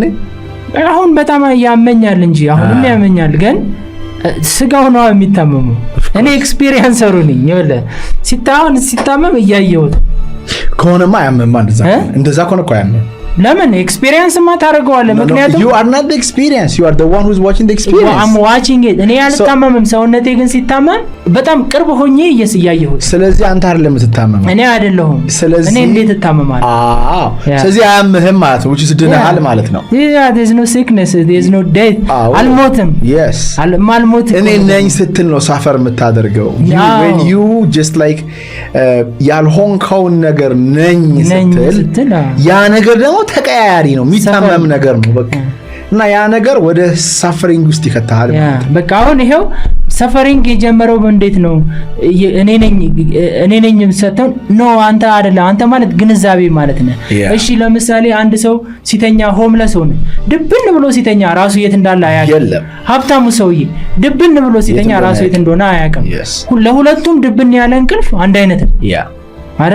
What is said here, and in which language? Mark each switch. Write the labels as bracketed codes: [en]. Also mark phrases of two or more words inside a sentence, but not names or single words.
[am] አሁን በጣም ያመኛል እንጂ አሁንም ያመኛል ግን ስጋው ነው የሚታመሙ። እኔ ኤክስፒሪየንሰሩ ነኝ ይወለ ሲታመም እያየሁት ከሆነማ ያመማ እንደዛ ከሆነ እኮ ያመም ለምን ኤክስፒሪየንስ ማ ታረጋዋለህ? ምክንያቱም [en] you are not the experience, you are the one who is watching the experience. I'm watching it. [am] እኔ አልታመምም፣ ሰውነቴ ግን ሲታመም በጣም ቅርብ ሆኜ እያየሁት። ስለዚህ አንተ አይደለም የምትታመመው፣ እኔ አይደለሁም። እኔ እንዴት እታመማለሁ? ስለዚህ አያምህም ማለት ነው፣ [en] which is [am] ድነሃል ማለት ነው። [en] Yeah, there's no sickness, there's no death. [am] አልሞትም። [en] Yes. [am] አልሞትም። እኔ ነኝ ስትል ነው ሳፈር የምታደርገው። [en] When you just like [am] ያልሆንከው ነገር ነኝ ስትል ያ ነገር ደግሞ ተቀያያሪ ነው የሚታመም ነገር ነው በቃ እና ያ ነገር ወደ ሳፈሪንግ ውስጥ ይከታል ማለት ነው። በቃ አሁን ይሄው ሳፈሪንግ የጀመረው እንዴት ነው? እኔ ነኝ ሰተን ነው አንተ አይደለም። አንተ ማለት ግንዛቤ ማለት ነው። እሺ ለምሳሌ አንድ ሰው ሲተኛ ሆምለስ ሆነ ድብን ብሎ ሲተኛ ራሱ የት እንዳለ አያውቅም። ሀብታሙ ሰውዬ ድብን ብሎ ሲተኛ ራሱ የት እንደሆነ አያውቅም። ለሁለቱም ድብን ያለ እንቅልፍ አንድ አይነት ነው አይደለ?